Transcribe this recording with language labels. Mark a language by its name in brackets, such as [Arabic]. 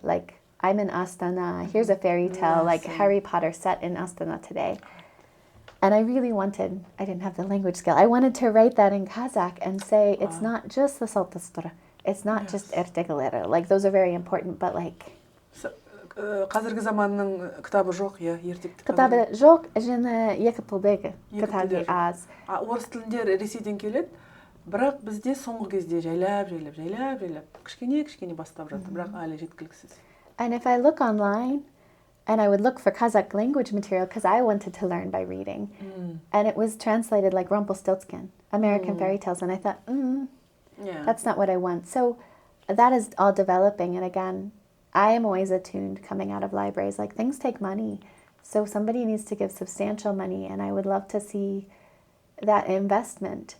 [English] Like, I'm in Astana, here's a fairy tale, like Harry Potter set in Astana today. And I really wanted, I didn't have the language skill, I wanted to write that in Kazakh and say, it's not just the Saltastura, it's not just ertegelere. Like, those are very important, but like... [Kazakh] Қазіргі заманның кітабы жоқ, иә, ертекті кітабы жоқ, және екі тілдегі кітабы аз. Орыс тілінде Ресейден келеді, бірақ бізде соңғы кезде жайлап кішкене бастап жатыр, бірақ әлі жеткіліксіз. [English] And if I look online, and I would look for Kazakh language material because I wanted to learn by reading, and it was translated like Rumpelstiltskin, American fairy tales, and I thought, that's not what I want. So that is all developing, and again, I am always attuned coming out of libraries, like things take money, so somebody needs to give substantial money, and I would love to see that investment.